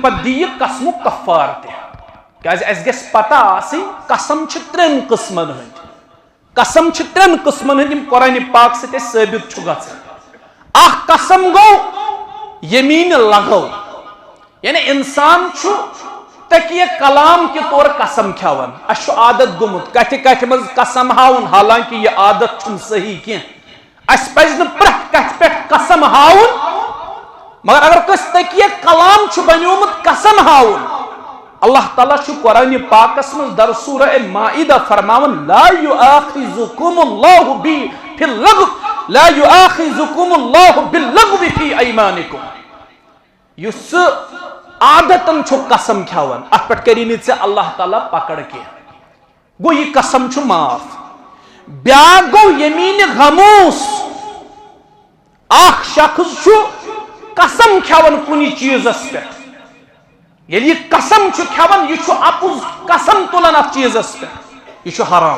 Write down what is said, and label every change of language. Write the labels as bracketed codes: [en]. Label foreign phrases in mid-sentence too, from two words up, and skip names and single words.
[ks] پتہٕ دِیہِ قسمُک کفارٕ تہِ کیازِ اسہِ گژھِ پتہ آسٕنۍ قسم چھِ ترٛٮ۪ن قٕسمن ہٕنٛدۍ قسم چھِ ترٛٮ۪ن قٕسمن ہٕنٛدۍ یِم قرآنِ پاک سۭتۍ اسہِ ثٲبت چھُ گژھان اکھ قسم گوٚو یمیٖنہِ لغو یعنی انسان چھُ [ur] تکیہ کلام کے طور [ks] قسم کھیوان اسہِ چھُ عادت گوٚمُت کتھِ کتھِ منٛز قسم ہاوُن حالانکہ یہِ عادت چھُنہٕ صحیح کینٛہہ اسہِ پزِ نہٕ پرٛٮ۪تھ کتھِ پٮ۪ٹھ قسم ہاوُن مگر اگر کٲنٛسہِ تکیہ کلام چھُ بنیومُت قسم ہاوُن اللہ تعالیٰ چھُ قرآن پاکس منٛز در سورہ مائدہ فرماون [ar] لا یؤاخذکم اللہ فی اللغو لا یؤاخذکم اللہ باللغو فی ایمانکم. [ks] یُس عادتن چھُ قسم کھٮ۪وان اتھ پٮ۪ٹھ کری نہٕ ژےٚ اللہ تعالیٰ پکڑ کینٛہہ گوٚو یہِ قسم چھُ معاف. بیاکھ گوٚو یمیٖنہِ غموس اکھ شخص چھُ قسم کھٮ۪وان کُنہِ چیٖزس پٮ۪ٹھ ییٚلہِ یہِ قسم چھُ کھٮ۪وان یہِ چھُ اپُز قسم تُلان اتھ چیٖزس پٮ۪ٹھ یہِ چھُ حرام.